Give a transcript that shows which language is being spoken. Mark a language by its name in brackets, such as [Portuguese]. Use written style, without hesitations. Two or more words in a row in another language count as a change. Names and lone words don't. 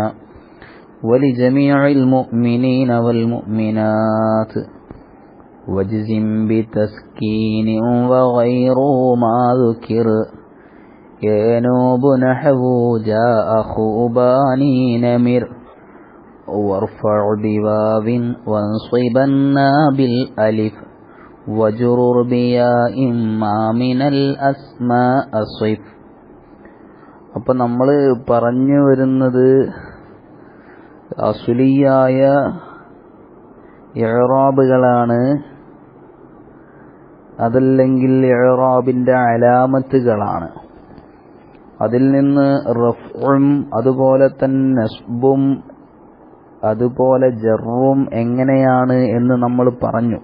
[Arabic] ولجميع المؤمنين والمؤمنات، واجزم بتسكين وغير ما ذكر ينوب نحو جاء خوباني نمر، وارفع بواو وانصبنا بالألف وجرر بياء ما من الأسماء صف. [Malayalam] അപ്പം നമ്മൾ പറഞ്ഞു വരുന്നത് അസ്ലിയായ ഇഅ്റാബുകളാണ്, അതല്ലെങ്കിൽ ഇഅ്റാബിന്റെ അലാമത്തുകളാണ്. അതിൽ നിന്ന് റഫ്ഉം അതുപോലെ തന്നെ നസ്ബും അതുപോലെ ജറും എങ്ങനെയാണ് എന്ന് നമ്മൾ പറഞ്ഞു.